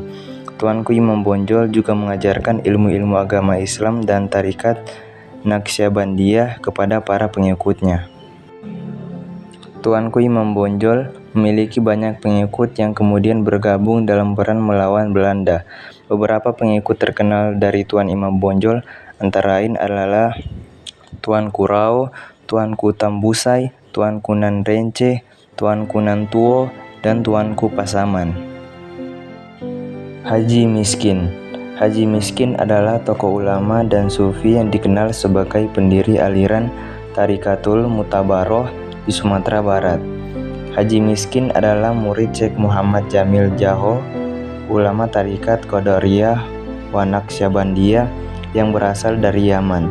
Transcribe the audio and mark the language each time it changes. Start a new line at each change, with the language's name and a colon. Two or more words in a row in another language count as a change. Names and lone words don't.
Indonesian: Tuanku Imam Bonjol juga mengajarkan ilmu-ilmu agama Islam dan tarikat Naqsyabandiyah kepada para pengikutnya. Tuanku Imam Bonjol memiliki banyak pengikut yang kemudian bergabung dalam peran melawan Belanda. Beberapa pengikut terkenal dari Tuan Imam Bonjol antara lain adalah Tuanku Rao, Tuanku Tambusai, Tuanku Nan Rence, Tuanku Nan Tuo, dan Tuanku Pasaman. Haji Miskin. Haji Miskin adalah tokoh ulama dan sufi yang dikenal sebagai pendiri aliran Tarikatul Mutabaroh di Sumatera Barat. Haji Miskin adalah murid Syekh Muhammad Jamil Jaho, ulama tarikat Qadariyah wa Naqsyabandiyah yang berasal dari Yaman.